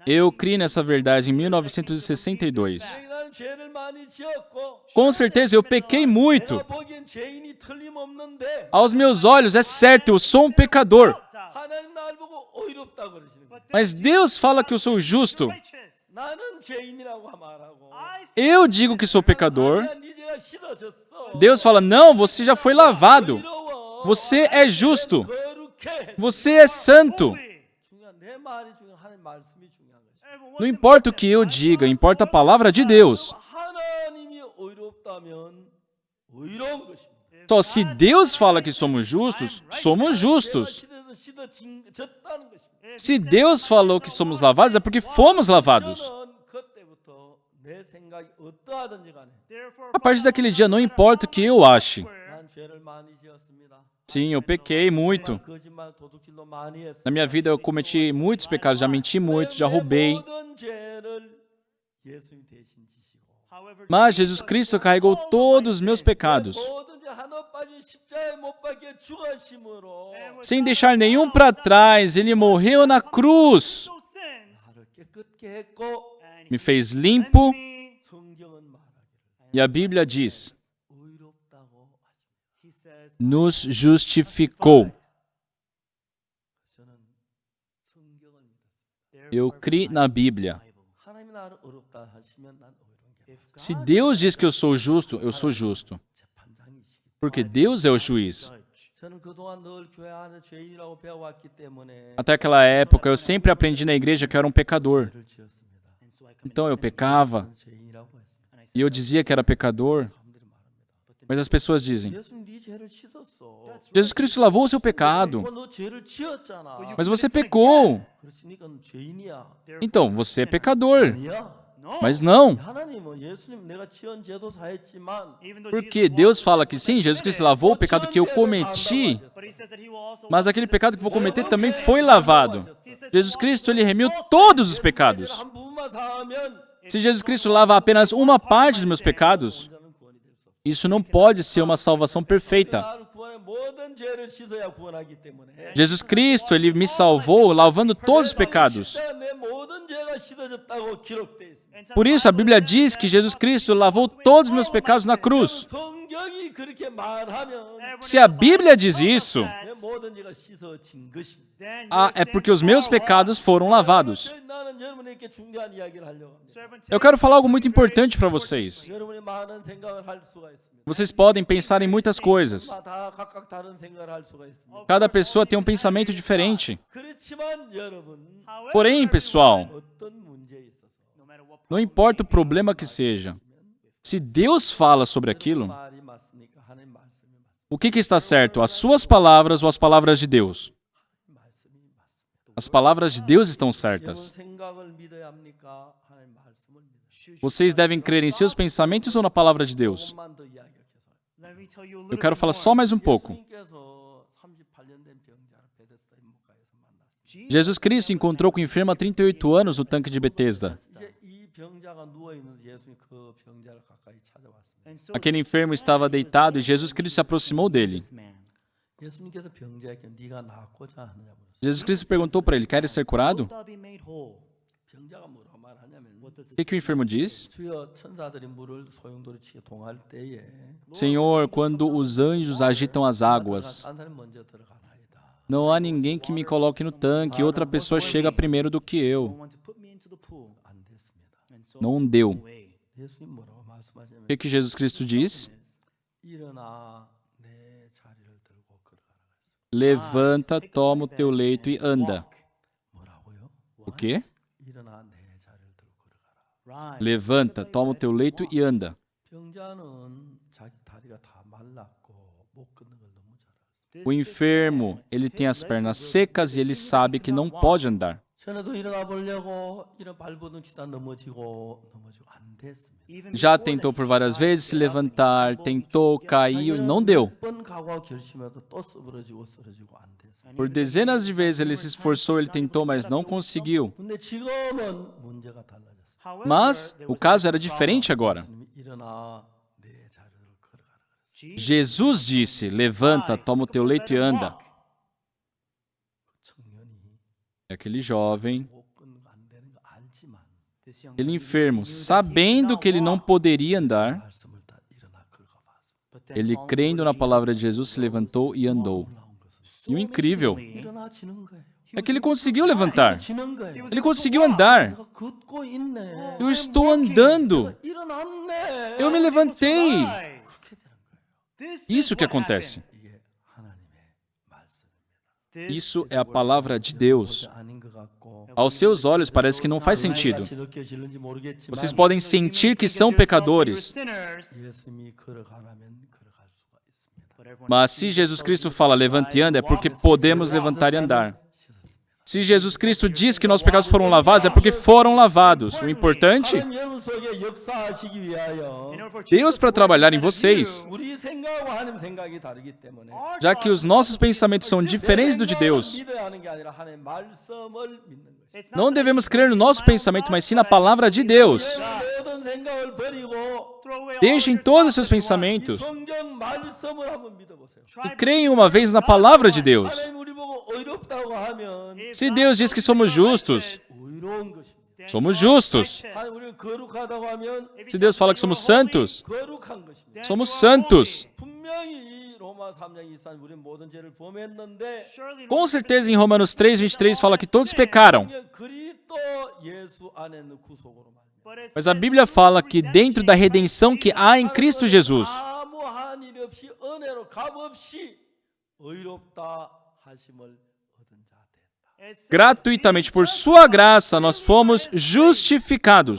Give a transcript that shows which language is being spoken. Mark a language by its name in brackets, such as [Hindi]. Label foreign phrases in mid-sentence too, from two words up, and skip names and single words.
[Portuguese] Eu criei nessa verdade em 1962. [Korean] 나는 죄를 많이 지었고 [Portuguese] Com certeza eu pequei muito. [Korean] 내가 보기엔 죄인이 틀림없는데 [Portuguese] Aos meus olhos, é certo, eu sou um pecador. [Korean] 하나님 나를 보고 의롭다 그러시는 거예요. [Portuguese] Mas Deus fala que eu sou justo. Righteous. [Korean] 나는 죄인이라고 말하고 I [Portuguese] Eu digo que sou pecador. [Korean] 아니야, 네 죄가 씻어졌어. [Portuguese] Deus fala, não, você já foi lavado. [Korean] 의로워. [Portuguese] Você é justo. [Korean] 거룩해. [Portuguese] Você é santo. holy. [Korean] 중요한 내 말이 중요한 하나님 말씀이 중요한 것이야. Everyone, [Portuguese] Não importa o que eu diga, importa a palavra de Deus. [Korean] 하나님이 의롭다면 의로운 것입니다. [Portuguese] Só se Deus fala que somos justos, somos justos. [Korean] 죄가 씻어졌다는 것입니다. [Portuguese] Se Deus falou que somos lavados, é porque fomos lavados. [Korean] 저는 그때부터 내 생각이 어떠하든지 간에 therefore, [Portuguese] A partir daquele dia, não importa o que eu ache. [Korean] 난 죄를 많이 지었습니다. [Portuguese] Sim, eu pequei muito. [Korean] 거짓말, 도둑질도 많이 했습니다. [Portuguese] Na minha vida eu cometi muitos pecados, já menti muito, já roubei. [Korean] 모든 죄를 예수님 대신 지시고 however, [Portuguese] Mas Jesus Cristo carregou todos os meus pecados, [Korean] 모든 죄 하나 빠진 십자가에 못 박혀 죽으심으로 [Portuguese] sem deixar nenhum para trás. Ele morreu na cruz, [English] those sins, [Korean] 나를 깨끗게 했고 and me [Portuguese] fez limpo. he, [Korean] 성경은 말하기를 [Portuguese] E a Bíblia diz, [Korean] 의롭다고 하십니다. [English] he says, [Portuguese] nos justificou. [Korean] 저는 [Portuguese] Eu criei na Bíblia. [Korean] 하나님이 나를 어렵다 하시면 난 어려운 게 [Portuguese] Se Deus diz que eu sou justo, eu sou justo. [Korean] 재판장이시기. [Portuguese] Porque Deus é o juiz. [Korean] 저는 그동안 늘 교회 안에 죄인이라고 배워왔기 때문에 [Portuguese] Até aquela época, eu sempre aprendi na igreja que eu era um pecador. [Korean] 죄를 지었습니다. [Portuguese] Então eu pecava [Korean] 죄인이라고 했습니다. [Portuguese] e eu dizia que era pecador. Mas as pessoas dizem: [Korean] 예수님 네 죄를 씻었어. [Portuguese] Jesus Cristo lavou o seu pecado. [Korean] 너 죄를 지었잖아. [Portuguese] Mas você pecou. [Korean] 그렇으니까 넌 죄인이야. [Portuguese] Então, você é pecador. [Korean] 아니야. [Portuguese] Mas não. [Korean] 하나님은 예수님 내가 지은 죄도 사했지만 [Portuguese] Porque Deus fala que sim, Jesus Cristo lavou o pecado que eu cometi, mas aquele pecado que eu vou cometer também foi lavado. Jesus Cristo, ele remiu todos os pecados. [Korean] 한 부분만 사하면 [Portuguese] Se Jesus Cristo lava apenas uma parte dos meus pecados, [Korean] 저는 구원이 될 수 없어. [Portuguese] isso não pode ser uma salvação perfeita. [Korean] 나를 구원해 모든 죄를 씻어야 구원하기 때문에. [Portuguese] Jesus Cristo, ele me salvou lavando todos os pecados. [Korean] 내 모든 죄가 씻어졌다고 기록돼 있습니다. [Portuguese] Por isso, a Bíblia diz que Jesus Cristo lavou todos os meus pecados na cruz. [Korean] 성경이 그렇게 말하면 [Portuguese] Se a Bíblia diz isso, [Korean] 내 모든 죄가 씻어진 것입니다. [Portuguese] é porque os meus pecados foram lavados. [Korean] 나는 여러분에게 중요한 이야기를 하려고 합니다. [Portuguese] Eu quero falar algo muito importante para vocês. [Korean] 여러분이 많은 생각을 할 수가 있습니다. [Portuguese] Vocês podem pensar em muitas coisas. [Korean] 다 각각 다른 생각을 할 수가 있습니다. [Portuguese] Cada pessoa tem um pensamento diferente. [Korean] 그렇지만 여러분 [Portuguese] Porém, pessoal, [Korean] 어떤 문제에 있어서 [Portuguese] não importa o problema que seja, se Deus fala sobre aquilo, [Korean] 말이 맞습니까? 하나님 말씀이 맞습니까? [Portuguese] o que está certo? As suas palavras ou as palavras de Deus? [Korean] 말씀이 맞습니다. [Portuguese] As palavras de Deus estão [Korean] 여러분 [Portuguese] certas. [Korean] 생각을 믿어야 합니까? 하나님 말씀을 믿어야 [Portuguese] Vocês devem crer em seus pensamentos ou na palavra de Deus? [Korean] 조금만 더 이야기해서 [Portuguese] Eu quero falar só mais um pouco. [Korean] 예수님께서 38년 된 병자를 베데스다 임목가에서 만났습니다. [Portuguese] Jesus Cristo encontrou com o enfermo há 38 anos no tanque de Betesda. [Korean] 이제 이 병자가 누워 있는데 예수님이 그 병자를 가까이 찾아왔습니다. [Portuguese] Aquele enfermo estava deitado e Jesus Cristo se aproximou dele. [Korean] 예수님께서 병자에게 네가 낫고자 하느냐 물었어요. [Portuguese] Jesus Cristo perguntou para ele: queres ser curado? [Korean] 병자가 뭐라고 말하냐면 [Portuguese] O que o enfermo diz? [Korean] 주여 천사들이 물을 소용돌이 치게 동할 때에 [Portuguese] Senhor, quando os anjos agitam as águas, [Korean] 딴 사람이 먼저 들어가나이다. [Portuguese] não há ninguém que me coloque no tanque, outra pessoa chega primeiro do que eu. [Korean] 안 됐습니다. [Portuguese] Não deu. [Korean] 예수님 뭐라고 말씀하시냐면 [Portuguese] O que Jesus Cristo diz? [Korean] 일어나 내 자리를 들고 걸어가라. [Portuguese] Levanta, toma o teu leito e anda. [Korean] 뭐라고요? [Portuguese] O quê? [Korean] 일어나 내 자리를 들고 걸어가라. [Portuguese] Levanta, toma o teu leito e anda. [Korean] 병자는 자기 다리가 다 말랐고 못 걷는 걸 너무 잘 알아요. [Portuguese] O enfermo, ele tem as pernas secas e ele sabe que não pode andar. [Korean] 전에도 일어나 보려고 이런 발버둥 치다 넘어지고 안 됐습니다. [Portuguese] Já tentou por várias vezes se levantar, tentou, caiu e não deu. [Korean] 번 각오하고 결심해도 또 쓰러지고 안 됐습니다. [Portuguese] Por dezenas de vezes ele se esforçou, ele tentou, mas não conseguiu. [Korean] 근데 지금은 문제가 달라졌어요. [Portuguese] Mas o caso era diferente agora. [Korean] 예수님이 일어나 내 자리를 걸어가라. [Portuguese] Jesus disse: levanta, toma o teu leito e anda. [Korean] 청년이 [Portuguese] E aquele jovem, [Korean] 못 걷는 거 안 되는 거 알지만 [Portuguese] aquele enfermo, sabendo que ele não poderia andar, [Korean] 말씀을 다 일어나 걸어가봤어. [Portuguese] ele crendo na palavra de Jesus se levantou e andou. E o incrível [Korean] 일어나지는 거예요. [Portuguese] é que ele conseguiu levantar. [Korean] 지는 거예요. [Portuguese] Ele conseguiu andar. [Korean] 내가 걷고 있네. [Portuguese] Eu estou andando. [Korean] 일어났네. [Portuguese] Eu me levantei. [Korean] 그렇게 되는 거예요. [Portuguese] Isso que acontece. [Korean] 이게 하나님의 말씀입니다. [Portuguese] Isso é a palavra de Deus. [Korean] 아닌 것 같고 [Portuguese] Aos seus olhos parece que não faz sentido. [Korean] 같이 느껴지는지 모르겠지만 [Portuguese] Vocês podem sentir que são pecadores. [Korean] 예수님이 걸어가라면 걸어갈 수가 있습니다. [Portuguese] Mas se Jesus Cristo fala levante e anda, é porque podemos levantar e andar. Se Jesus Cristo diz que nossos pecados foram lavados, é porque foram lavados. O importante, [Korean] 하나님 여러분 속에 역사하시기 위하여 [Portuguese] Deus para trabalhar em vocês, [Korean] 우리 생각과 하나님 생각이 다르기 때문에 [Portuguese] já que os nossos pensamentos são diferentes do de Deus. [Korean] 믿어야 하는 게 아니라 하나님의 말씀을 믿는 거예요. [Portuguese] Não devemos crer no nosso pensamento, mas sim na palavra de Deus. [Korean] 모든 생각을 버리고 [Portuguese] Deixem todos os seus pensamentos [Korean] 성경 말씀을 한번 믿어보세요. [Portuguese] e creem uma vez na palavra de Deus. [Korean] 하나님 우리 보고 의롭다고 하면 [Portuguese] Se Deus diz que somos justos, [Korean] 의로운 것입니다. [Portuguese] somos justos. [Korean] 하나님 우리를 거룩하다고 하면 [Portuguese] Se Deus fala que somos santos, [Korean] 거룩한 것입니다. [Portuguese] somos santos. [Korean] 분명히 로마 [Portuguese] Com certeza em Romanos 3:23 fala que todos pecaram. Mas a Bíblia fala que dentro da redenção que há em Cristo Jesus, gratuitamente por sua graça nós fomos justificados.